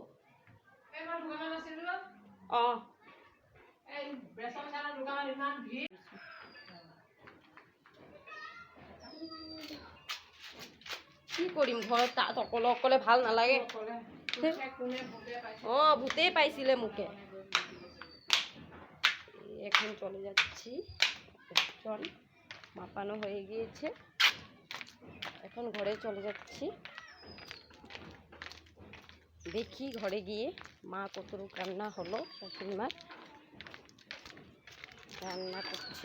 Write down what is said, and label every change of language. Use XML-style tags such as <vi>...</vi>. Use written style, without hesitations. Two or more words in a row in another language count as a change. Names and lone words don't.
<as>কি কৰিম, ঘৰত তাত অকলে অকলে ভাল নালাগে। ভূতেই পাইছিলে মোকে।</as> <bn>এখন চলে যাচ্ছি, ওজন মাপানো হয়ে গিয়েছে, এখন ঘরে চলে যাচ্ছি। দেখি ঘরে গিয়ে মা কতটুকু রান্না হলো, শাশুড়ি মা রান্না করছে।</bn>